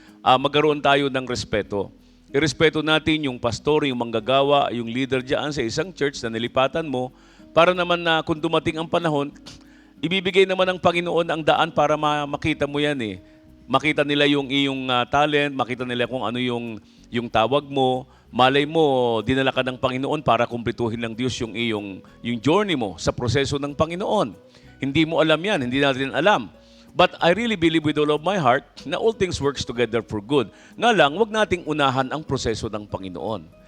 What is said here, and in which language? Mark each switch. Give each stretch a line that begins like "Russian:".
Filipino: Magkaroon tayo ng respeto. Irespeto natin yung pastor, yung manggagawa, yung leader dyan sa isang church na nilipatan mo para naman na kung dumating ang panahon, ibibigay naman ng Panginoon ang daan para makita mo yan eh. Makita nila yung iyong talent, makita nila kung ano yung tawag mo. Malay mo, dinala ka ng Panginoon para kumplituhin ng Diyos yung journey mo sa proseso ng Panginoon. Hindi mo alam yan, hindi natin alam.
English: But I really believe with all of my heart na all things works together for good.
Filipino: Nga lang, wag nating unahan ang proseso ng Panginoon.